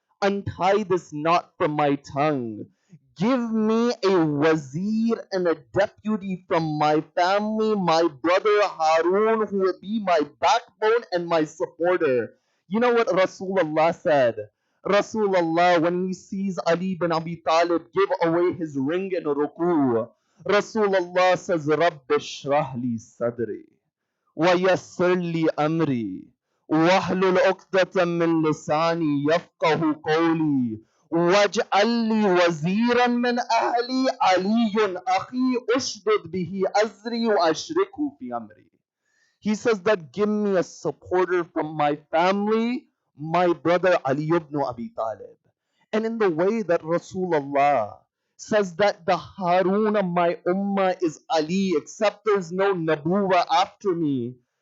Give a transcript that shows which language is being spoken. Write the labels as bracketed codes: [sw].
[en] Untie this knot from my tongue. Give me a wazir and a deputy from my family, my brother Harun, who will be my backbone and my supporter. You know what Rasulullah said? Rasulullah, when he sees Ali bin Abi Talib give away his ring in ruku, Rasulullah says, [ar] Rabbi shrah li sadri. ويسر لي أمري واحلل عقدة من لساني يفقه قولي واجعل لي وزيرا من أهلي علي أخي أشدد به أزري وأشركه في أمري. [en] He says that give me a supporter from my family, my brother Ali ibn Abi Talib. And in the way that Rasulullah says that the Harun of my ummah is Ali, except there's no Nabuwa after me.